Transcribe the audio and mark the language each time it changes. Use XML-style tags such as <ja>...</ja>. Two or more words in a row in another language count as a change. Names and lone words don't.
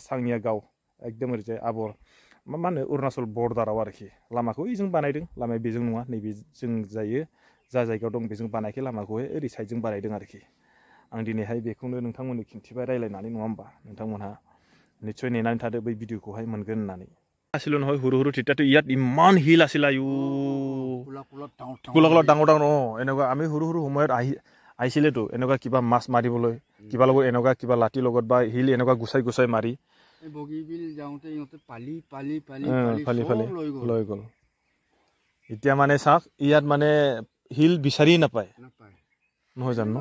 <brx>सांनिया गाव एकदम ओरैजाय आबर मा होनो अरुणाचल बर्डाराव आरोखि लामाखौ जों बानायदों लामाया बेजों नङा नैबे जों जायो जा जायगायाव दं बेजों बानायखै लामाखौहाय ओरै साइडजों बानायदों आरोखि आं दिनैहाय बेखौनो नोंथांमोननो खिन्थिबाय रायलायनानै नङा होमबा नोंथांमोनहा निश्चय नेनानै थादो बै भिडिअखौहाय मोनगोन होननानै</brx> <as>आसिल নহয় সৰু সৰু তিতাটো ইয়াত ইমান হিল আছিল আয়ু কোলা কোলা ডাঙৰ ডাঙৰ এনেকুৱা আমি সৰু সৰু সময়ত আহিছিলেতো এনেকুৱা কিবা মাছ মাৰিবলৈ কিবা লগত এনেকুৱা কিবা লাঠি লগত বা হিল এনেকুৱা গুচাই গুচাই মাৰি বগীবিল যাওঁতে ইহঁতে পালি লৈ গ'ল এতিয়া মানে চাওক ইয়াত মানে হিল বিচাৰি নাপায় নহয় জানো</as>